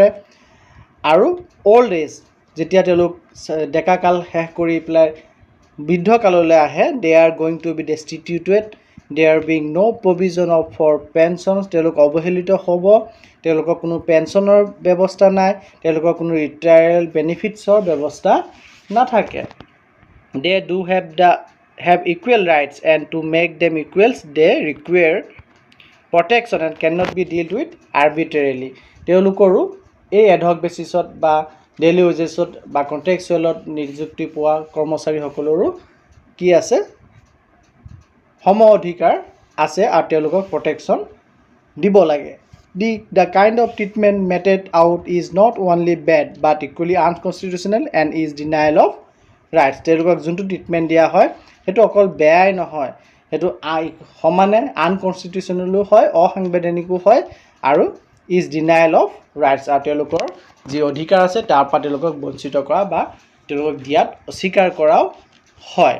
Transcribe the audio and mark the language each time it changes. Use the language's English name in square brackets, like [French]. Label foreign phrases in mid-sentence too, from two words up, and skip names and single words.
[Assamese] আৰু [English] old age, [Assamese] যেতিয়া তেওঁলোক ডেকাকাল শেষ কৰি পেলাই বৃদ্ধকাললৈ আহে, [English] they are going to be destituted, they are being no provision of for pensions, [Assamese] তেওঁলোক অৱহেলিত হ'ব, তেওঁলোকৰ কোনো পেঞ্চনৰ ব্যৱস্থা নাই, তেওঁলোকৰ কোনো [English] retiral benefits [Assamese] ব্যৱস্থা নাথাকে। [English] they do have equal rights and to make them equals they require protection and cannot be dealt with arbitrarily. [Assamese] তেওঁলোকৰো এই [English] ad hoc basis [Assamese] বা [English] daily wages [Assamese] বা কণ্ট্ৰেকচুৱেলত নিযুক্তি পোৱা কৰ্মচাৰীসকলৰো কি আছে, সম অধিকাৰ আছে, আৰু তেওঁলোকক প্ৰটেকশ্যন দিব লাগে। [English] The kind of treatment meted out is not only bad but equally unconstitutional and is denial of rights. [Assamese] তেওঁলোকক যোনটো ট্ৰিটমেণ্ট দিয়া হয় সেইটো অকল বেয়াই নহয়, সেইটো সমানে আনকনষ্টিটিউচনেলো হয়, অসাংবিধানিকো হয়, আৰু [English] is denial of rights, [Assamese] আৰু তেওঁলোকৰ যি অধিকাৰ আছে তাৰ পৰা তেওঁলোকক বঞ্চিত কৰা বা তেওঁলোকক দিয়াত অস্বীকাৰ কৰাও হয়।